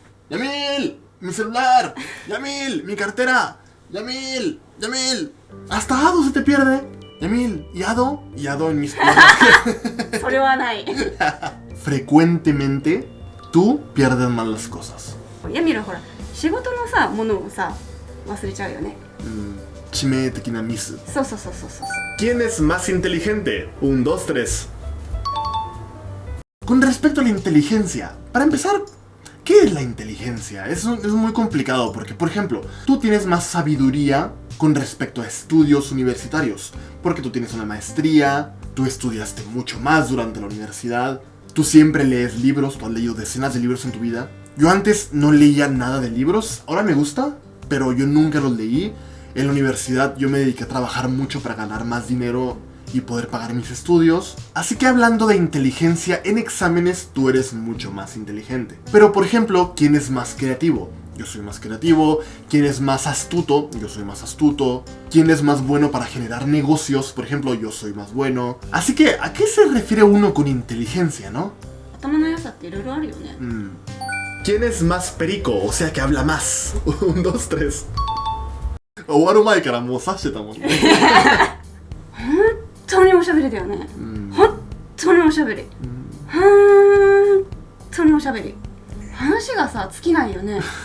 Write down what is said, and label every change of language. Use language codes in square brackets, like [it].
[es] Yamil, mi celular, Yamil, mi cartera, Yamil, hasta Ado se te pierde, Yamil, ¿y Ado? Y Ado en mis piernas. [ja] それはない。 [es] Frecuentemente tú pierdes mal las cosas. [ja] ヤミルほら仕事のさものをさ忘れちゃうよね。致命的なミス。そう。 [es] ¿Quién es más inteligente? 1, 2, 3. Con respecto a la inteligencia, para empezar, ¿qué es la inteligencia? Es muy complicado porque, por ejemplo, tú tienes más sabiduría con respecto a estudios universitarios, porque tú tienes una maestría, tú estudiaste mucho más durante la universidad, tú siempre lees libros, tú has leído decenas de libros en tu vida. Yo antes no leía nada de libros, ahora me gusta, pero yo nunca los leí. En la universidad yo me dediqué a trabajar mucho para ganar más dinero y poder pagar mis estudios. Así que hablando de inteligencia, en exámenes tú eres mucho más inteligente. Pero por ejemplo, ¿quién es más creativo? Yo soy más creativo. ¿Quién es más astuto? Yo soy más astuto. ¿Quién es más bueno para generar negocios? Por ejemplo, yo soy más bueno. Así que, ¿a qué se refiere uno con inteligencia, no? [ja] 頭の良さっていろいろあるよね。 [es] ¿Quién es más perico? O sea, que habla más. 1, 2, 3. [ja] 終わる前からもう刺してたもんね。本当におしゃべりだよね。本当におしゃべり。本当におしゃべり。話がさ尽きないよね。